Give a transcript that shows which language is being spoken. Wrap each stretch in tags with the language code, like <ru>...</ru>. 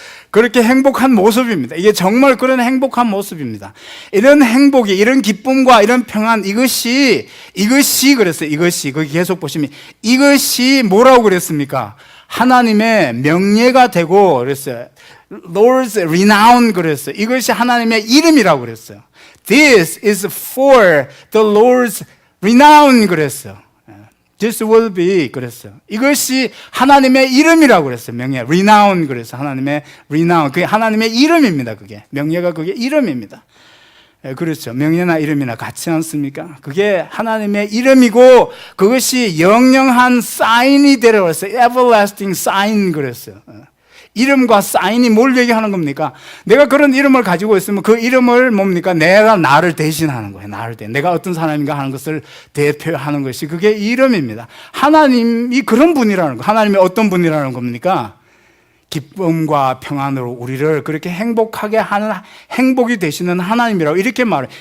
<ko>그렇게 행복한 모습입니다. 이게 정말 그런 행복한 모습입니다. 이런 행복이, 이런 기쁨과 이런 평안, 이것이 그랬어요. 이것이, 거기 계속 보시면 이것이 뭐라고 그랬습니까? 하나님의 명예가 되고 그랬어요.</ko> <en>Lord's renown</en> <ko>그랬어요. 이것이 하나님의 이름이라고 그랬어요.</ko> <en>This is for the Lord's renown</en> <ko>그랬어요.</ko> <en>This will be</en> <ko>그랬어요. 이것이 하나님의 이름이라고 그랬어요. 명예, renown 그랬어요. 하나님의 renown. 그게 하나님의 이름입니다. 그게 명예가 그게 이름입니다. 그렇죠. 명예나 이름이나 같지 않습니까? 그게 하나님의 이름이고 그것이 영영한 사인이 되라고 했어요.</ko> <en>Everlasting sign</en> <ko>그랬어요. 이름과 사인이 뭘 얘기하는 겁니까? 내가 그런 이름을 가지고 있으면 그 이름을 뭡니까? 나를 대신하는 거예요. 내가 어떤 사람인가 하는 것을 대표하는 것이 그게 이름입니다. 하나님이 그런 분이라는 거. 하나님이 어떤 분이라는 겁니까? 기쁨과 평안으로 우리를 그렇게 행복하게 하는 행복이 되시는 하나님이라고 이렇게 말해요.</ko>